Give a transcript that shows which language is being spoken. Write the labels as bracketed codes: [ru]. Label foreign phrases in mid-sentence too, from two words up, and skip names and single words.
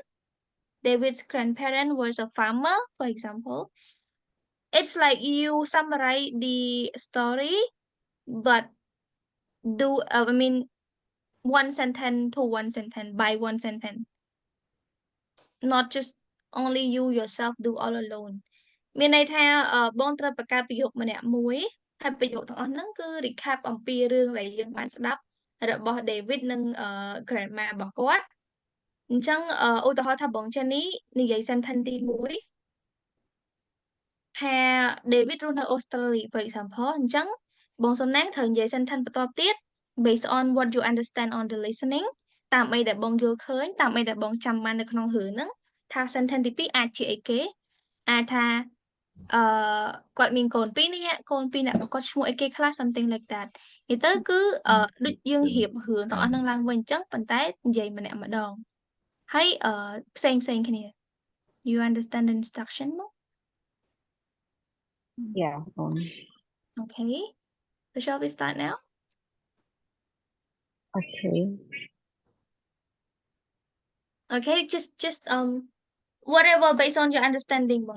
[en] David's grandparent was a farmer, for example. It's like you summarize the story, but one sentence to one sentence by one sentence. Not just only you yourself do all alone. [km] មានន័យថាបងត្រូវបង្កើតប្រយោគម្នាក់មួយហើយប្រយោគទាំងអស់ហ្នឹងគឺ recap អំពីរឿងដែលយើងបានស្ដាប់របស់ David និងgrandma របស់គាត់អញ្ចឹងឧទាហរណ៍ថាបង Jenny និយាយ sentence ទី1 ថា David រស់នៅ Australia [en] for example [km] អញ្ចឹងបងសំណាងត្រូវនិយាយ sentence បន្ទាប់ទៀត [en] based on what you understand on the listening [km] តាមអីដែលបងយល់ឃើញតាមអីដែលបងចាំបាននៅក្នុងរឿងហ្នឹងថា sentence ទី2អាចជាអីគេអាចថាគាត់មានកូន2នាក់កូន2នាក់របស់គាត់ឈ្មោះអីគេខ្លះ [en] something like that [km] និយាយទៅគឺដូចយើងរៀបរឿងទាំងអស់ហ្នឹងឡើងវិញអញ្ចឹងប៉ុន្តែនិយាយម្នាក់ម្ដងហើយផ្សេងគ្នា [en] you understand the instruction [km] មក [en] Yeah. Okay, so shall we start now? Okay. Okay, just whatever based on your understanding, bang.